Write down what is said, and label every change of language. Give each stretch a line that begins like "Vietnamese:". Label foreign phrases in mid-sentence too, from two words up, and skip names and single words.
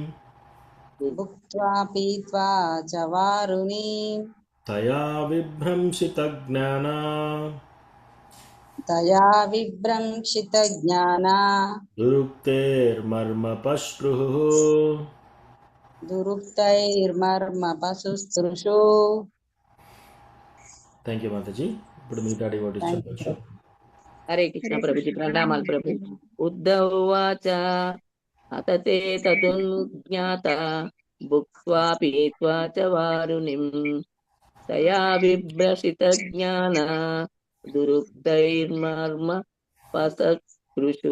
Sanskrit: भुक्त्वा पीत्वा च वारुणीं तया विभ्रंशितज्ञाना तया विभ्रंशितज्ञाना दुरुक्तेर्मर्मपस्पृहुः दुरुक्तैर्मर्मपस्पृशु।
English: thank you
Telugu: మాతాజీ. ఇప్పుడు మిగతా డివోటీస్
English: thank you
Telugu: చెప్పచ్చు. ప్రభు. హరే కృష్ణ ప్రభుజీ, ప్రణామాలు ప్రభుజీ.
Sanskrit: उद्धवाच अत ते तदुज्ञात भुक्त्वा पीत्वा च वारुणिं तया विभ्रसित ज्ञान दुरुक्तैर्मर्म पसकृषु.